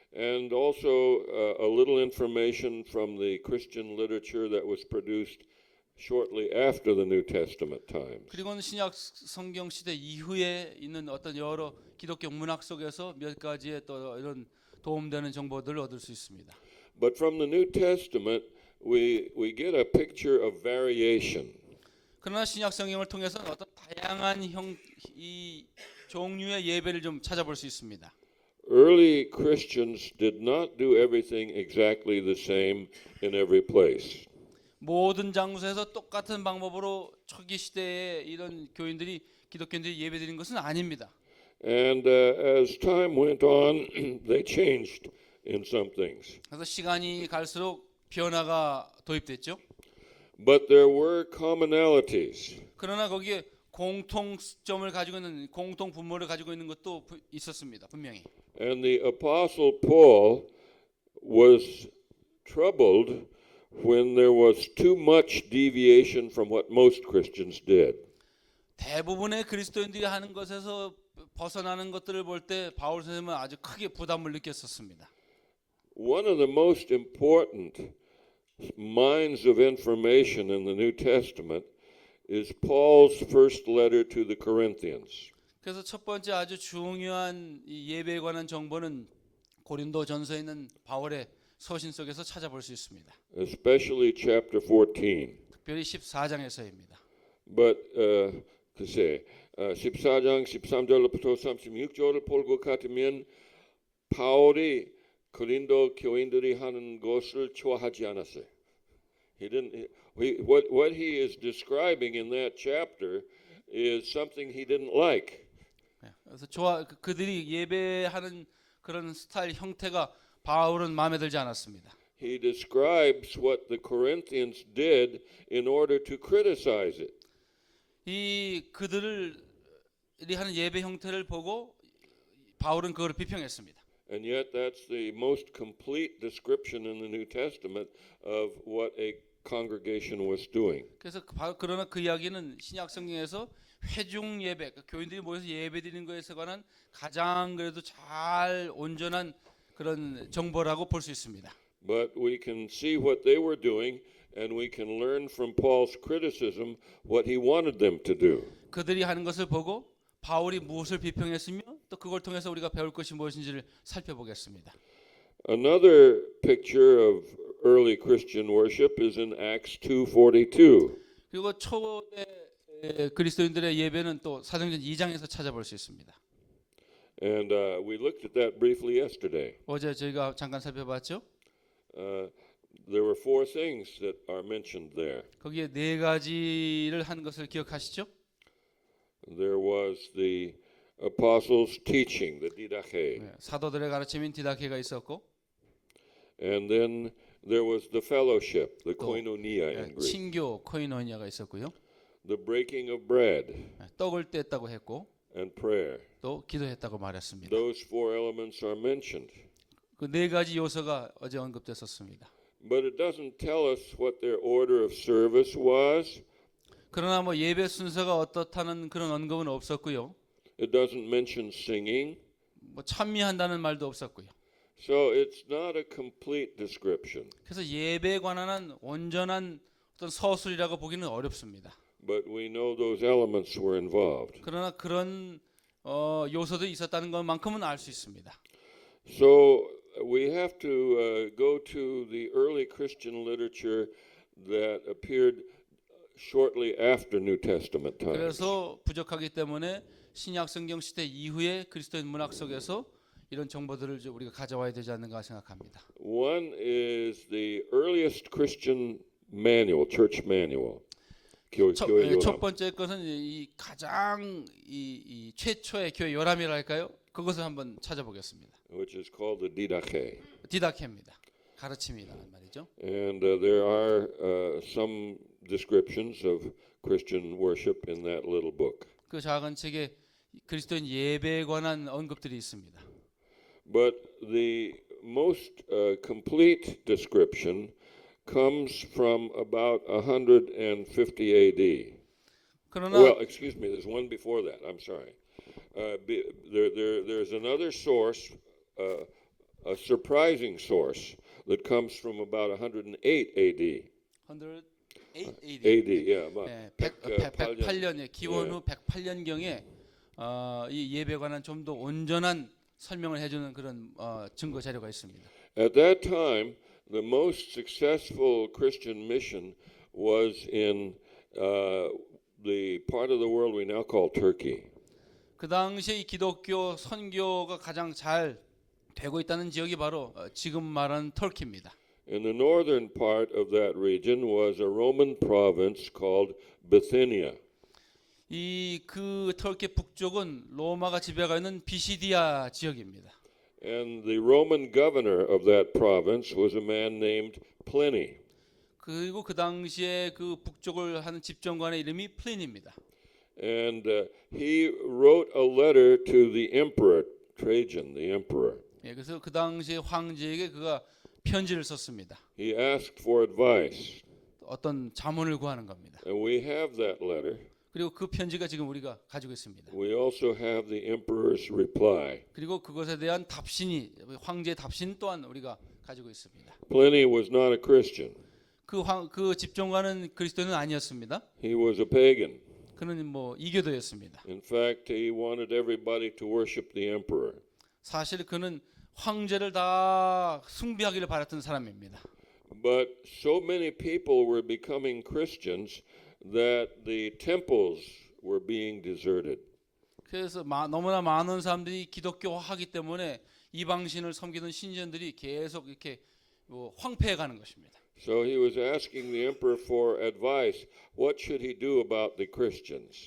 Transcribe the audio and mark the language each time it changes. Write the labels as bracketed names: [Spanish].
[English] And also a little information from the Christian literature that was produced shortly after the New Testament times. [Korean] 그리고는 신약 성경 시대 이후에 있는 어떤 여러 기독교 문학 속에서 몇 가지의 또 이런 도움되는 정보들을 얻을 수 있습니다. [English] But from the New Testament, we get a picture of variation. [Korean] 그러나 신약 성경을 통해서는 어떤 다양한 이 종류의 예배를 좀 찾아볼 수 있습니다. [English] Early Christians did not do everything exactly the same in every place. [Korean] 모든 장소에서 똑같은 방법으로 초기 시대에 이런 교인들이 기독교인들이 예배드린 것은 아닙니다. [English] And as time went on, they changed in some things. [Korean] 그래서 시간이 갈수록 변화가 도입됐죠. [English] But there were commonalities. [Korean] 그러나 거기에 공통점을 가지고 있는 공통 분모를 가지고 있는 것도 있었습니다. 분명히. [English] And the Apostle Paul was troubled when there was too much deviation from what most Christians did. [Korean] 대부분의 그리스도인들이 하는 것에서 벗어나는 것들을 볼 때 바울 선생님은 아주 크게 부담을 느꼈었습니다. [English] One of the most important mines of information in the New Testament is Paul's first letter to the Corinthians. [Korean] 그래서 첫 번째 아주 중요한 이 예배에 관한 정보는 고린도전서에 있는 바울의 서신 속에서 찾아볼 수 있습니다. [English] Especially chapter 14. [Korean] 특별히 14장에서입니다. [English] But [Korean] 글쎄 14장 13절부터 36절을 볼 것 같으면 바울이 고린도 교인들이 하는 것을 좋아하지 않았어요. [English] What he is describing in that chapter is something he didn't like. [Korean] 그래서 그들이 예배하는 그런 스타일 형태가 바울은 마음에 들지 않았습니다. [English] He describes what the Corinthians did in order to criticize it. [Korean] 이 그들이 하는 예배 형태를 보고 바울은 그걸 비평했습니다. [English] And yet that's the most complete description in the New Testament of what a congregation was doing. [Korean] 그래서 그러나 그 이야기는 신약 성경에서 회중 예배, 그러니까 교인들이 모여서 예배드리는 것에 관한 가장 그래도 잘 온전한 그런 정보라고 볼 수 있습니다. [English] But we can see what they were doing and we can learn from Paul's criticism what he wanted them to do. [Korean] 그들이 하는 것을 보고 바울이 무엇을 비평했으며 또 그걸 통해서 우리가 배울 것이 무엇인지를 살펴보겠습니다. [English] Another picture of early Christian worship is in Acts 2:42. [Korean] 그리고 초대 그리스도인들의 예배는 또 사도행전 2장에서 찾아볼 수 있습니다. [English] And we looked at that briefly yesterday. [Korean] 어제 저희가 잠깐 살펴봤죠. [English] There were four things that are mentioned there. [Korean] 거기에 네 가지를 한 것을 기억하시죠? [English] There was the apostles' teaching, the didache. [Korean] 사도들의 가르침인 디다케가 있었고, [English] And then there was the fellowship, the koinonia in Greek. [Korean] 친교 코이노니아가 있었고요. [English] The breaking of bread [Korean] 떡을 뗐다고 했고, [English] and prayer. [Korean] 또 기도했다고 말했습니다. [English] Those four elements are mentioned. [Korean] 그 네 가지 요소가 어제 언급됐었습니다. [English] but it doesn't tell us what their order of service was. [Korean] 그러나 뭐 예배 순서가 어떻다는 그런 언급은 없었고요. [English] It doesn't mention singing. [Korean] 뭐 찬미한다는 말도 없었고요. [English] So it's not a complete description. [Korean] 그래서 예배에 관한 온전한 어떤 서술이라고 보기는 어렵습니다. [English] But we know those elements were involved. [Korean] 그러나 그런 요소도 있었다는 것만큼은 알 수 있습니다. [English] So we have to go to the early Christian literature that appeared shortly after New Testament times. [Korean] 그래서 부족하기 때문에 신약 성경 시대 이후에 그리스도인 문학 속에서 이런 정보들을 우리가 가져와야 되지 않는가 생각합니다. [English] One is the earliest Christian manual, church manual. [Korean] 교회 요람. 첫 번째 것은 이 가장 이 최초의 교회 요람이랄까요? 그것을 한번 찾아보겠습니다. [English] Which is called the Didache. [Korean] 디다케입니다. 가르침이라는 말이죠. [English] And there are some descriptions of Christian worship in that little book. [Korean] 그 작은 책에 그리스도인 예배에 관한 언급들이 있습니다. [English] But the most complete description comes from about 150 AD. [Korean] 그러나 [English] Well, excuse me, there's one before that. I'm sorry. There's another source, a surprising source that comes from about 108 AD. 108 AD. AD, yeah. about [Korean] 네, 108년. 108년에 기원 후 108년경에 이 예배에 관한 좀 더 온전한 설명을 해주는 그런 증거 자료가 있습니다. [English] At that time, the most successful Christian mission was in the part of the world we now call Turkey. [Korean] 그 당시에 이 기독교 선교가 가장 잘 되고 있다는 지역이 바로 지금 말하는 터키입니다. [English] In the northern part of that region was a Roman province called Bithynia. [Korean] 이 그 터키 북쪽은 로마가 지배하고 있는 비시디아 지역입니다. [English] And the Roman governor of that province was a man named Pliny. [Korean] 그리고 그 당시에 그 북쪽을 하는 집정관의 이름이 플린입니다. [English] And he wrote a letter to the emperor, Trajan, the emperor. [Korean] 예, 그래서 그 당시에 황제에게 그가 편지를 썼습니다. [English] He asked for advice. [Korean] 어떤 자문을 구하는 겁니다. [English] And we have that letter. [Korean] 그리고 그 편지가 지금 우리가 가지고 있습니다. [English] We also have the emperor's reply. [Korean] 그리고 그것에 대한 답신이 황제의 답신 또한 우리가 가지고 있습니다. [English] Pliny was not a Christian. [Korean] 그 집정관은 그리스도인은 아니었습니다. [English] He was a pagan. [Korean] 그는 뭐 이교도였습니다. [English] In fact, he wanted everybody to worship the emperor. [Korean] 사실 그는 황제를 다 숭배하기를 바랐던 사람입니다. [English] But so many people were becoming Christians that the temples were being deserted. [Korean] 그래서 너무나 많은 사람들이 기독교화하기 때문에 이방신을 섬기던 신전들이 계속 이렇게 황폐해가는 것입니다. [English] So he was asking the emperor for advice. What should he do about the Christians?